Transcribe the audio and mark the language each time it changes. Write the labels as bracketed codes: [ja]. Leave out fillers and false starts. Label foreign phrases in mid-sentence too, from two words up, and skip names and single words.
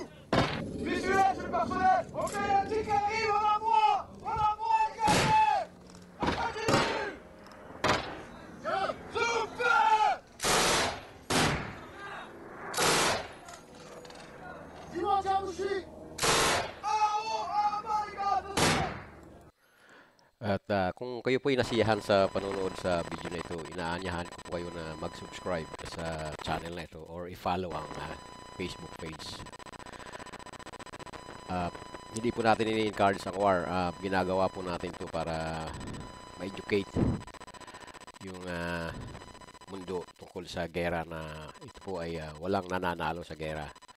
[fr] Visuel, c'est le personnel. Ok, il y a un petit qui arrive, on la voit, les gars. Continue. Super. Dis-moi, tiens, Mouchi. Les gars, attention. [tl] At kung kayo po ay nasiyahan sa panonood sa video na ito, inaanyahan ko po kayo na mag-subscribe sa channel na ito or i-follow ang Facebook page. Hindi po natin ini-encourage ang war. Ginagawa po natin ito para ma-educate yung mundo tungkol sa gera na ito po ay walang nananalo sa gera.